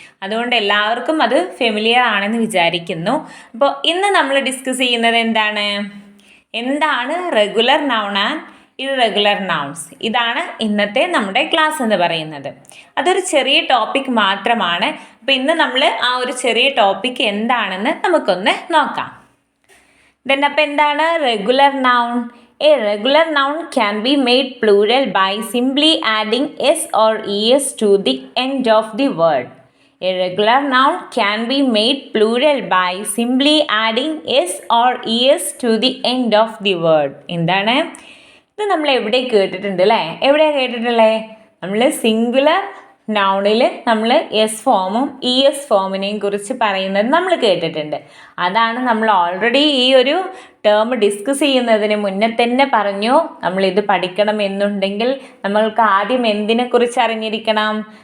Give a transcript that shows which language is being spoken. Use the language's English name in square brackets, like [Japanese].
[Malayalam] അതുകൊണ്ട് എല്ലാവർക്കും അത് ഫെമിലിയർ ആണെന്ന് വിചാരിക്കുന്നു. അപ്പോൾ ഇന്ന് നമ്മൾ ഡിസ്കസ് ചെയ്യുന്നത് എന്താണ് regular noun and irregular nouns. ഇതാണ് ഇന്നത്തെ നമ്മുടെ ക്ലാസ് എന്ന് പറയുന്നത്. അതൊരു ചെറിയ ടോപ്പിക് മാത്രമാണ്. അപ്പോൾ ഇന്ന് നമ്മൾ ആ ഒരു ചെറിയ ടോപ്പിക് എന്താണെന്ന് നമുക്കൊന്ന് നോക്കാം. [English] Then [Malayalam] അപ്പോൾ എന്താണ് regular noun? [English] A regular noun can be made plural by simply adding s or es to the end of the word. A regular noun can be made plural by simply adding s or es to the end of the word. [Malayalam] എന്താണ് ഇത്? നമ്മൾ എവിടെ കേട്ടിട്ടുണ്ട് അല്ലേ? എവിടെയാണ് കേട്ടിട്ടുള്ളത്? നമ്മൾ singular നൗണിൽ നമ്മൾ എസ് ഫോമും ഇ എസ് ഫോമിനെയും കുറിച്ച് പറയുന്നത് നമ്മൾ കേട്ടിട്ടുണ്ട്. അതാണ് നമ്മൾ ഓൾറെഡി ഈ ഒരു ടേം ഡിസ്കസ് ചെയ്യുന്നതിന് മുന്നേ തന്നെ പറഞ്ഞു, നമ്മളിത് പഠിക്കണം എന്നുണ്ടെങ്കിൽ നമ്മൾക്ക് ആദ്യം എന്തിനെക്കുറിച്ച് അറിഞ്ഞിരിക്കണം?